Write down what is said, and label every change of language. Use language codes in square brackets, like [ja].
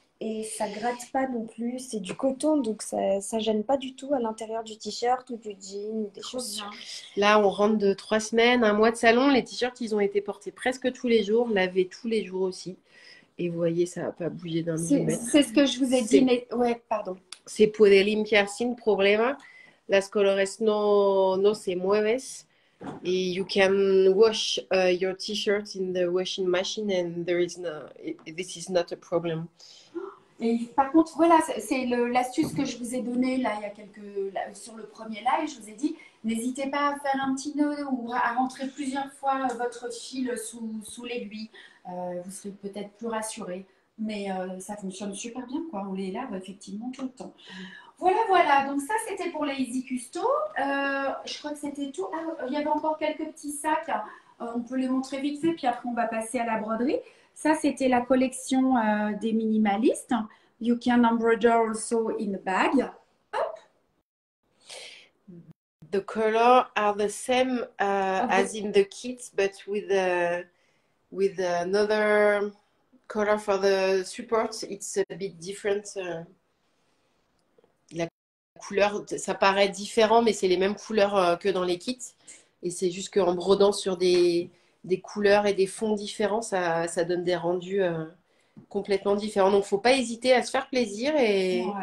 [fr] Et ça gratte pas non plus, c'est du coton, donc ça ne gêne pas du tout à l'intérieur du t-shirt ou du jean ou des chaussures. Là, on rentre de 3 semaines, un mois de salon, les t-shirts, ils ont été portés presque tous les jours, lavés tous les jours aussi. Et vous voyez, ça n'a pas bougé d'un millimètre. C'est ce que je vous ai dit, mais ouais, pardon. [es] Se puede limpiar sin problema. Las colores no se mueves. [en] Et you can wash your t-shirt in the washing machine and this is not a problem. [fr] Et par contre, voilà, c'est l'astuce que je vous ai donnée là, il y a sur le premier live, je vous ai dit, n'hésitez pas à faire un petit nœud ou à rentrer plusieurs fois votre fil sous l'aiguille. Vous serez peut-être plus rassuré, mais ça fonctionne super bien, quoi. On les lave effectivement tout le temps. Voilà, donc ça c'était pour les Easy Custo. Je crois que c'était tout. Ah, il y avait encore quelques petits sacs, on peut les montrer vite fait, puis après on va passer à la broderie. Ça, c'était la collection des minimalistes. [en] You can embroider also in a bag. Hop. The colors are the same as in the kits, but with another color for the support. It's a bit different. [fr] La couleur, ça paraît différent, mais c'est les mêmes couleurs que dans les kits. Et c'est juste qu'en brodant sur des couleurs et des fonds différents, ça donne des rendus complètement différents. Donc, il ne faut pas hésiter à se faire plaisir et